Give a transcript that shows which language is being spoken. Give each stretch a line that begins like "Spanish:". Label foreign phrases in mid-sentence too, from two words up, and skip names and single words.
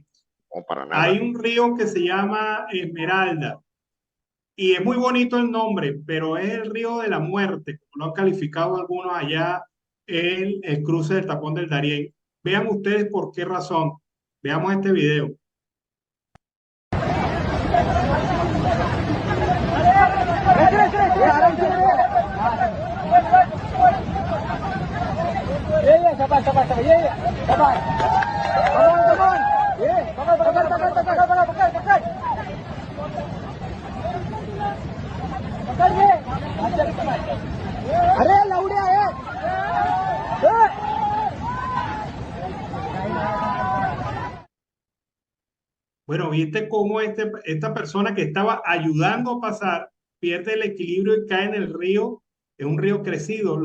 Spanish: No, para Hay nada. un río que se llama Esmeralda y es muy bonito el nombre, pero es el río de la muerte, como lo han calificado algunos allá, el cruce del tapón del Darién. Vean ustedes por qué razón. Veamos este video. Sabar, sabar, sabar. Ya, ya. Sabar.
English: Come on, come on. Yeah. Pakai. Pakai ye.
Hindi: अरे लौड़े आए
Spanish: Bueno, viste cómo esta persona que estaba ayudando a pasar pierde el equilibrio y cae en el río, en un río crecido.